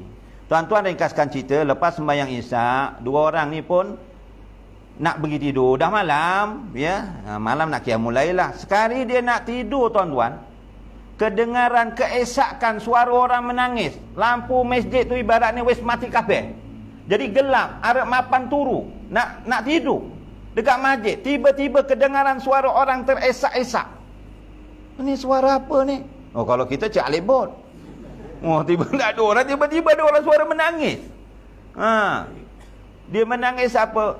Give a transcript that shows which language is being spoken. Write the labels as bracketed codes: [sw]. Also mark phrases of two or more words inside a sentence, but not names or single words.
[ms] Tuan-tuan ringkaskan cerita, lepas sembahyang Isyak, dua orang ni pun nak pergi tidur. Dah malam, ya. Malam nak qiyamul lail lah. Sekali dia nak tidur tuan-tuan, kedengaran keesakan suara orang menangis. Lampu masjid tu ibaratnya [jv] wis mati kabeh. [ms] Jadi gelap, [jv] arep mapan turu, [ms] nak tidur dekat masjid. Tiba-tiba kedengaran suara orang teresak-esak. Ini suara apa ni? Kalau kita cek alibot. Tiba tak ada orang, tiba-tiba ada orang suara menangis. Dia menangis apa?